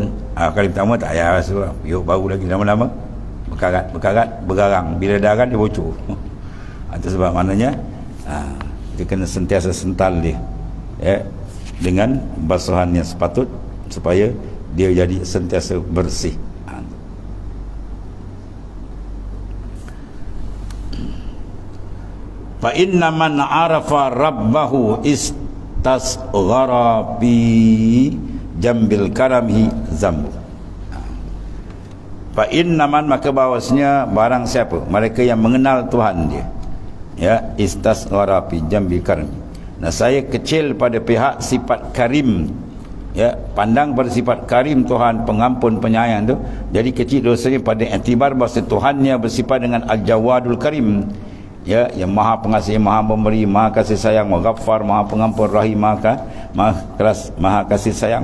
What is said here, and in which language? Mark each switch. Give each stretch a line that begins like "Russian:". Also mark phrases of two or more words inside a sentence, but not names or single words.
Malay: Kali pertama tak payah basuh lah. Periuk baru lagi, lama-lama berkarat, bergarang. Bila dah kan dia bocor. Itu sebab maknanya dia kena sentiasa sental dia, ya, dengan basuhan yang sepatut supaya dia jadi sentiasa bersih.
Arabic: فإن من عرف ربه استصغر بجنب كرمه ذنبه. فإن من,
Malay: maka bahawasanya barang siapa, mereka yang mengenal Tuhan dia,
Arabic: ya, استصغر بجنب كرم.
Malay: Nah, saya kecil pada pihak sifat karim, ya, pandang pada sifat karim Tuhan, pengampun, penyayang tu, jadi kecil dosanya pada iktibar bahawa Tuhannya bersifat dengan
Arabic: الجواد الكريم,
Malay: ya, yang maha pengasih, maha pemberi, maha kasih sayang, maha ghaffar, maha pengampun, rahim, maha keras, maha kasih sayang.